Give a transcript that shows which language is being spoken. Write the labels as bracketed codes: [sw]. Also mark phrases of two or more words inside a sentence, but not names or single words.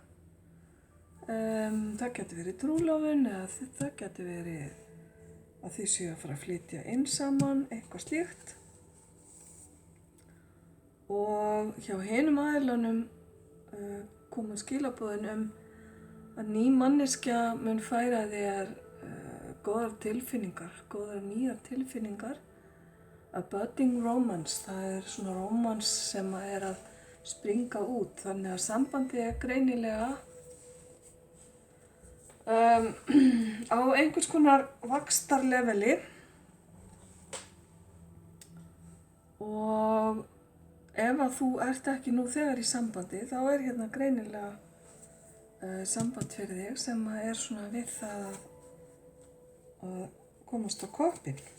[is] Það getur verið trúlofun eða það getur verið að þið séu að fara að flytja inn saman, eitthvað slíkt. Og hjá hinum aðilunum koma skilaboðin að ný manneskja mun færa þér góðar tilfinningar, góðar nýjar tilfinningar. [en] A budding romance, [is] það svona romance sem að springa út, þannig að sambandið greinilega á einhvers konar vaxtarleveli og ef að þú ert ekki nú þegar í sambandi þá hérna greinilega samband fyrir þig sem að svona við það að komast á koppinn.